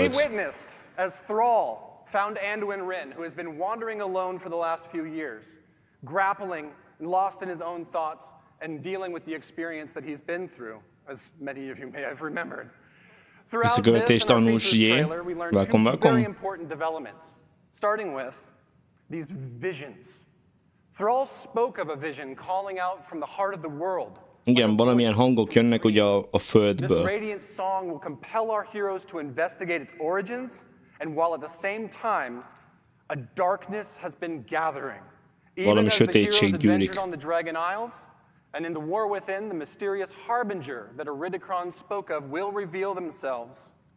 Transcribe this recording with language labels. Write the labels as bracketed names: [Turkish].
[English] We witnessed as Thrall found Anduin Wrynn, who has been wandering alone for the last few years, grappling and lost in his own thoughts and dealing with the experience that he's been through, as many of you may have remembered. Throughout this and our features trailer, we learned 2 very important developments, starting with these visions. Thrall spoke of a vision calling out from the heart of the world. [Hungarian] Igen, valamilyen hangok jönnek ugye a földből. [English] This radiant song will compel our heroes to investigate its origins, and while at the same time, a darkness has been gathering. Even as the heroes adventured on the Dragon Isles, and in the War Within, the mysterious harbinger that Iridikron spoke of will reveal themselves.